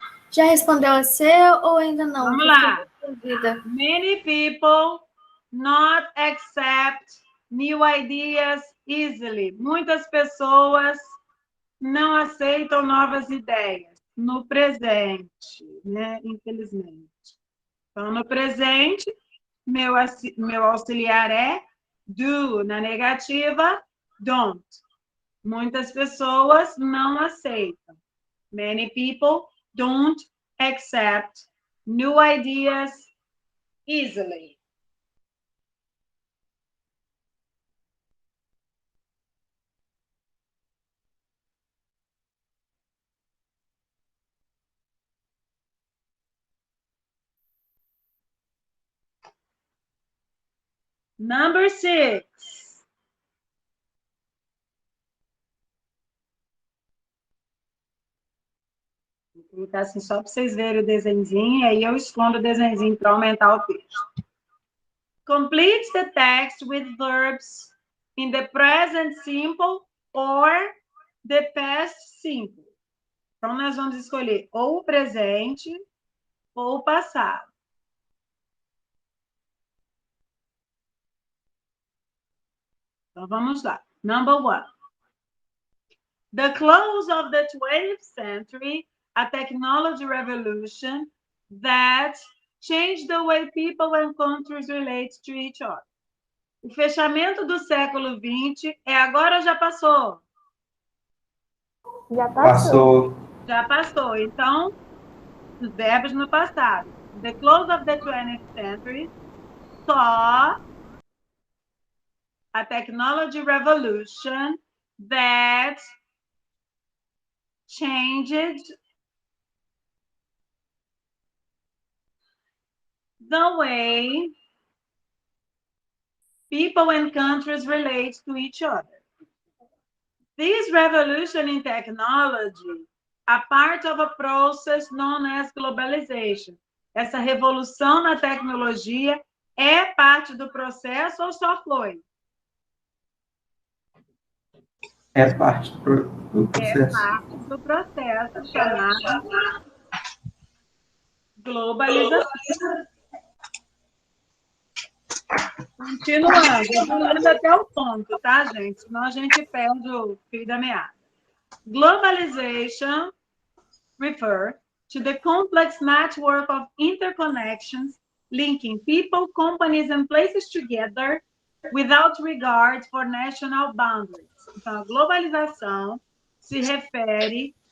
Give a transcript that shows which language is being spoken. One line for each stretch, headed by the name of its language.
Portuguese: já respondeu a seu ou ainda não? Vamos lá. Vida.
English: Many people not accept new ideas easily.
Portuguese: Muitas pessoas não aceitam novas ideias no presente, né? Infelizmente. Então, no presente, meu auxiliar é do. Na negativa, don't. Muitas pessoas não aceitam.
English: Many people don't accept new ideas easily. Number 6.
Portuguese: Vou colocar assim só para vocês verem o desenhozinho, aí eu escondo o desenhozinho para aumentar o texto.
English: Complete the text with verbs in the present simple or the past simple.
Portuguese: Então, nós vamos escolher ou o presente ou o passado. Então, vamos lá.
English: Number 1. The close of the 20th century, a technology revolution that changed the way people and countries relate to each other.
Portuguese: O fechamento do século XX é agora ou já passou? Já passou. Já passou. Então, os verbos no passado.
English: The close of the 20th century saw a technology revolution that changed the way people and countries relate to each other. This revolution in technology are part of a process known as globalization.
Portuguese: Essa revolução na tecnologia é parte do processo ou só foi? É parte do processo. É parte do processo chamado globalização. Continuando, eu estou lendo até o ponto, tá, gente? Senão a gente perde o fio da meada.
English: Globalization refers to the complex network of interconnections linking people, companies, and places together without regard for national boundaries.
Portuguese: Então, a globalização se refere